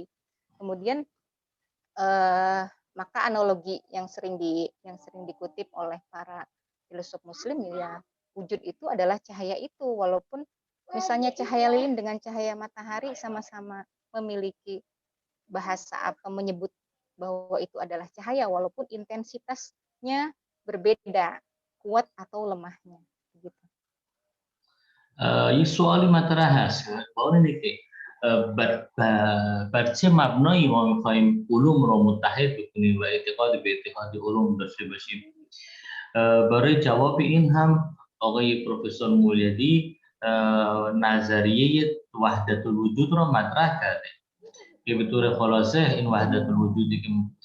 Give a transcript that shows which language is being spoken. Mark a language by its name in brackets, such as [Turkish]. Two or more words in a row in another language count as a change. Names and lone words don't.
[Indonesian] Kemudian maka analogi yang sering dikutip oleh para filsuf muslim ya wujud itu adalah cahaya itu, walaupun misalnya cahaya lilin dengan cahaya matahari sama-sama memiliki bahasa atau menyebut bahwa itu adalah cahaya walaupun intensitasnya berbeda, kuat atau lemahnya gitu. [Persian] این سوالی مطرح هست با اینه که بر چه مبنایی ما میخوایم علوم رو متحد بکنیم و اعتقاد به اتحاد علوم داشته باشیم. برای جواب این هم آقای پروفسور مولیدی نظریه وحدت الوجود را مطرح کرده که به طور خلاصه این وحدت الوجودی که